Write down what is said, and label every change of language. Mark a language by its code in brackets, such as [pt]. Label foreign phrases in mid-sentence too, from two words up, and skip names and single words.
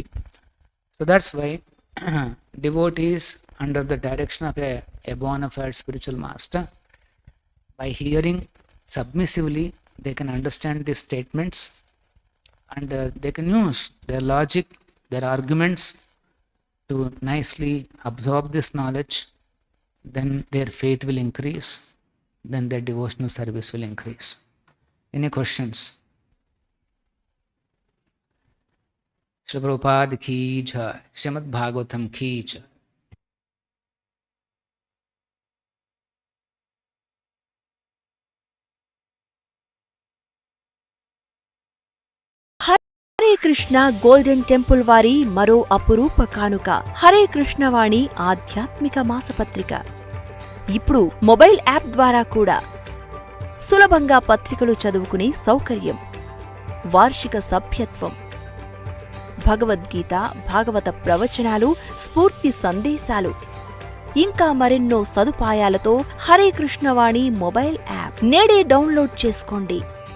[en] So that's why devotees under the direction of a bona fide spiritual master, by hearing submissively, they can understand these statements and they can use their logic, their arguments to nicely absorb this knowledge. Then their faith will increase, then their devotional service will increase. Any questions? Srila Prabhupada [hi] की जय, [en] Srimad Bhagavatam [hi] की जय. [te] హరే కృష్ణ గోల్డెన్ టెంపుల్ వారి మరో అపురూప కానుక హరే కృష్ణ వాణి ఆధ్యాత్మిక మాసపత్రిక. ఇప్పుడు మొబైల్ యాప్ ద్వారా కూడా సులభంగా పత్రికలు చదువుకునే సౌకర్యం, వార్షిక సభ్యత్వం, భగవద్గీత, భాగవత ప్రవచనాలు, స్ఫూర్తి సందేశాలు, ఇంకా మరెన్నో సదుపాయాలతో హరే కృష్ణ వాణి మొబైల్ యాప్ నేడే డౌన్లోడ్ చేసుకోండి.